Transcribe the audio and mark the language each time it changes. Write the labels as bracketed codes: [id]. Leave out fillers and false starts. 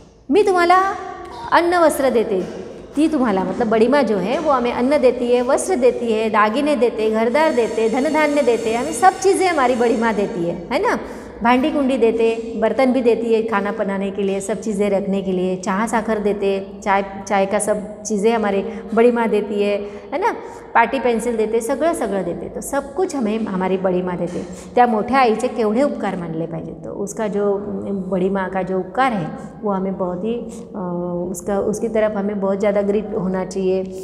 [hi] मैं तुम्हारा अन्न वस्त्र देते, ती तुम्हाला मतलब बड़ी माँ जो है वो हमें अन्न देती है, वस्त्र देती है, [mr] दागिने देते, घरदार देते, धन धान्य देते, [hi] हमें सब चीज़ें हमारी बड़ी माँ देती है ना। [mr] भांडी कुंडी देते, [hi] बर्तन भी देती है खाना बनाने के लिए, सब चीज़ें रखने के लिए, [mr] चाह साखर देते, [hi] चाय का सब चीज़ें हमारी बड़ी माँ देती है ना। [mr] पाटी पेंसिल देते, सगळं सगळं देते। [hi] तो सब कुछ हमें हमारी बड़ी माँ देते। [mr] त्या मोठ्या आईचे केवढे उपकार मानले पाहिजे। [hi] तो उसका जो बड़ी माँ का जो उपकार है वो हमें बहुत ही उसकी तरफ हमें बहुत ज़्यादा ग्रिट होना चाहिए।